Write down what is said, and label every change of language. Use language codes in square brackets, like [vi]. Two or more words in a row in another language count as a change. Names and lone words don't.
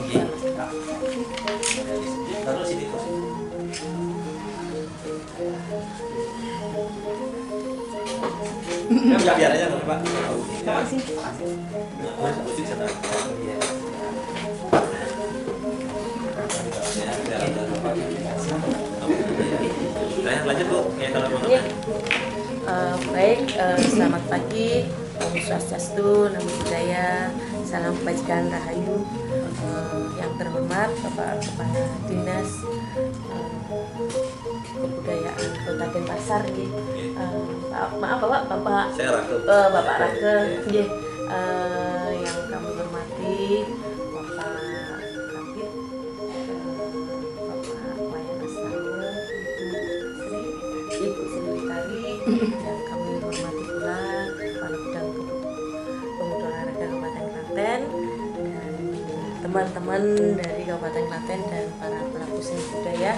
[id] Taruh sini terus. Ya biar aja Pak. terima kasih. Musik sana. Iya. Lanjut Bu. Ya kalau mau. Ya. Baik, selamat pagi. [sa] Om Swastiastu, [pi] Namo Buddhaya, [id] salam kebajikan rahayu. Yang terhormat Bapak Kepala Dinas Kebudayaan Kota Denpasar, maaf Bapak Saya Rake. Bapak Rake, yang kami hormati Bapak Kabid, Bapak Wayan Astawa, Ibu Sri Tari, dan kami hormati pula Kepala Bidang Pemuda Olahraga Kabupaten Klaten, dan teman-teman dari Kabupaten Klaten dan para pelaku seni budaya.